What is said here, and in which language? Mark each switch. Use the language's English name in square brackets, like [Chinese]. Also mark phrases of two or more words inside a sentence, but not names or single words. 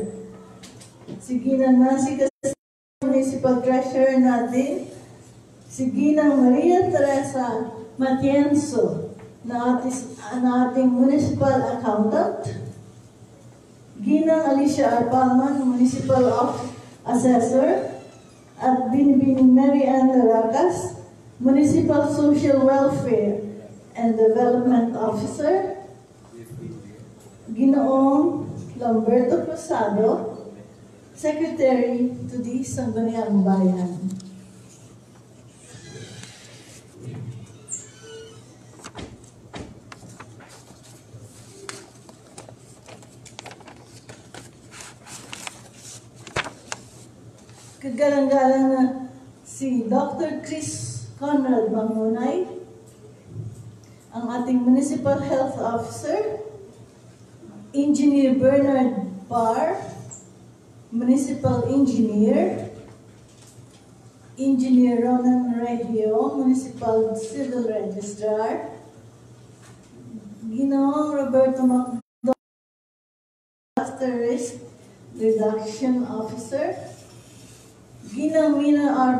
[Filipino] Si Ginang Nancy Castillo, [English] municipal treasurer [Filipino] natin. Si Ginang Maria Teresa Matienzo, na ating [English] municipal accountant. [Filipino] Ginang Alicia Arpalman, [English] municipal assessor. [Filipino] At Binibining Mary Ann Laracas, [English] municipal social welfare and development officer. [Filipino] Ginoong Lamberto Cruzado, [English] secretary to the [Filipino] Sangguniang Bayan. Kagalang-galang na si Dr. Chris Conrad Mangunay, ang ating [English] Municipal Health Officer, [Filipino] Engineer Bernard Barr, [English] Municipal Engineer, [Filipino] Engineer Ronan Regio, [English] Municipal Civil Registrar, [Filipino] Ginoong Roberto Macdonald, [English] Disaster Risk Reduction Officer, [Filipino] Ginang Mina R.